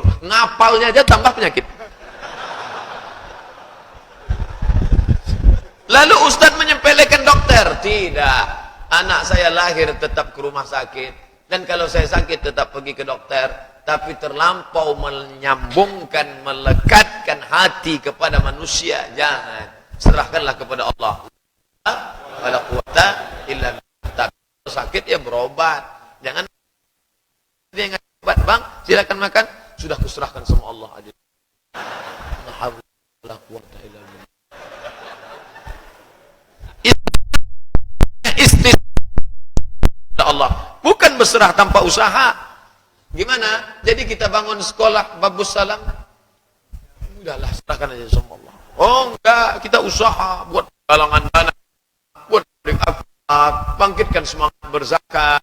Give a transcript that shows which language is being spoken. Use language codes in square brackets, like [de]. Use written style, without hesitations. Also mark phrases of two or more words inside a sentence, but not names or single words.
[id] Ngapalnya aja tambah penyakit. Lalu Ustadz menyepelekan dokter. Tidak. Anak saya lahir tetap ke rumah sakit. Dan kalau saya sakit tetap pergi ke dokter. Tapi terlampau menyambungkan, melekatkan hati kepada manusia. Jangan. Serahkanlah kepada Allah. [ar] ولا قوة إلا بالله. [id] Tapi sakit ya berobat. Jangan dia ngasih obat, bang, silakan makan. Sudah kuserahkan sama Allah aja. [ar] لا حول ولا قوة إلا بالله. [id] Allah, bukan berserah tanpa usaha. Gimana? Jadi kita bangun sekolah Babus Salam, udahlah serahkan aja sama Allah. Oh enggak, kita usaha buat galangan dana, buat akhlak, bangkitkan semangat berzakat.